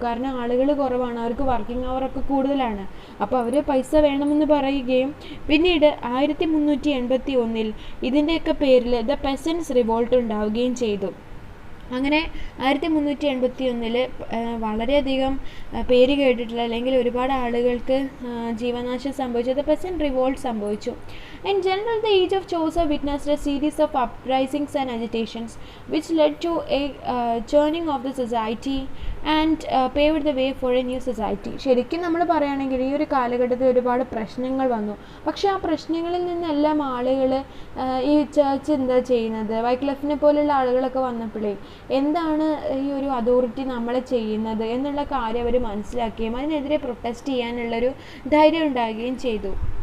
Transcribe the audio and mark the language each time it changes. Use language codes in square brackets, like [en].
[ml] കാരണം ആളുകൾ കുറവാണ്, അവർക്ക് വർക്കിംഗ് അവറൊക്കെ കൂടുതലാണ്. അപ്പോൾ അവർ പൈസ വേണമെന്ന് പറയുകയും പിന്നീട് 1381 ഇതിൻ്റെയൊക്കെ പേരിൽ ദ പെസൻസ് റിവോൾട്ട് ഉണ്ടാവുകയും ചെയ്തു. അങ്ങനെ 1381 വളരെയധികം പേര് കേട്ടിട്ടുള്ള അല്ലെങ്കിൽ ഒരുപാട് ആളുകൾക്ക് ജീവനാശം സംഭവിച്ചത് പെസന്റ് റിവോൾട്ട് സംഭവിച്ചു. [en] In general, the age of Chaucer witnessed a series of uprisings and agitations which led to a churning of the society and paved the way for a new society. [ml] ശരിക്കും നമ്മൾ പറയുകയാണെങ്കിൽ ഈ ഒരു കാലഘട്ടത്തിൽ ഒരുപാട് പ്രശ്നങ്ങൾ വന്നു. പക്ഷേ ആ പ്രശ്നങ്ങളിൽ നിന്നെല്ലാം ആളുകൾ ഈ ചർച്ച് എന്താ ചെയ്യുന്നത്, വൈക്ലിഫിനെ പോലെയുള്ള ആളുകളൊക്കെ വന്നപ്പോഴേ എന്താണ് ഈ ഒരു അതോറിറ്റി നമ്മളെ ചെയ്യുന്നത് എന്നുള്ള കാര്യം അവർ മനസ്സിലാക്കുകയും അതിനെതിരെ പ്രൊട്ടസ്റ്റ് ചെയ്യാനുള്ളൊരു ധൈര്യം ഉണ്ടാകുകയും ചെയ്തു.